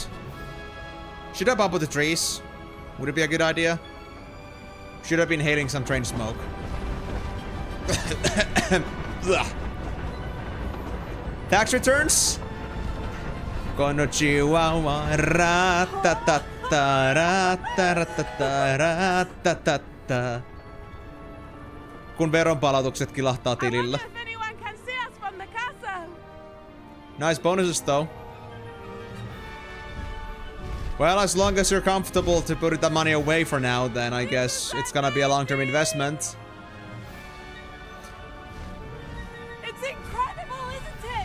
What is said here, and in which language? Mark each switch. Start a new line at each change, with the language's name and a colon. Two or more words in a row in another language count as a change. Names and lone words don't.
English: Should I bump with the trees? Would it be a good idea? Should have been inhaling some train smoke. Tax returns? Kono chihuahua ratatata ratatata ratatata.
Finnish: Kun veronpalautukset kilahtaa tilillä.
English: If anyone can see us from the Nice bonuses, though. Well, as long as you're comfortable to put that money away for now, then I guess it's gonna be a long-term investment. It's incredible, isn't it?